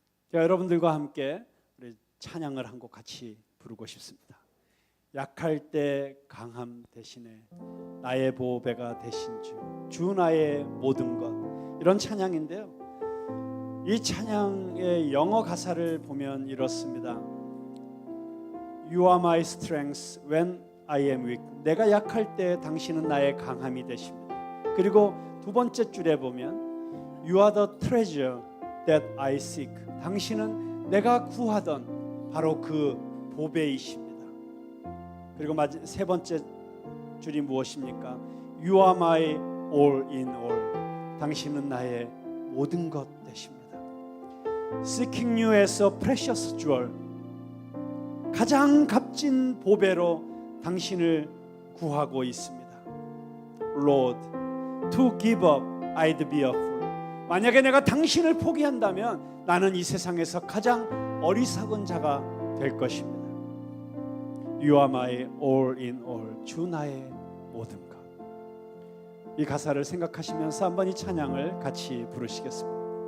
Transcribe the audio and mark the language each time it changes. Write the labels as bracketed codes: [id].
[ko] 자, 여러분들과 함께 우리 찬양을 한 곡 같이 부르고 싶습니다. 약할 때 강함 대신에 나의 보배가 되신 주 나의 모든 것, 이런 찬양인데요, 이 찬양의 영어 가사를 보면 이렇습니다. [en] You are my strength when I am weak. [ko] 내가 약할 때 당신은 나의 강함이 되십니다. 그리고 두 번째 줄에 보면 [en] You are the treasure that I seek. [ko] 당신은 내가 구하던 바로 그 보배이십니다. 그리고 세 번째 줄이 무엇입니까? [en] You are my all in all. [ko] 당신은 나의 모든 것 되십니다. [en] Seeking you as a precious jewel. [ko] 가장 값진 보배로 당신을 구하고 있습니다. [en] Lord, to give up, I'd be a fool. [ko] 만약에 내가 당신을 포기한다면 나는 이 세상에서 가장 어리석은 자가 될 것입니다. [en] You are my all in all. [ko] 주 나의 모든 것. 이 가사를 생각하시면서 한번 이 찬양을 같이 부르시겠습니다.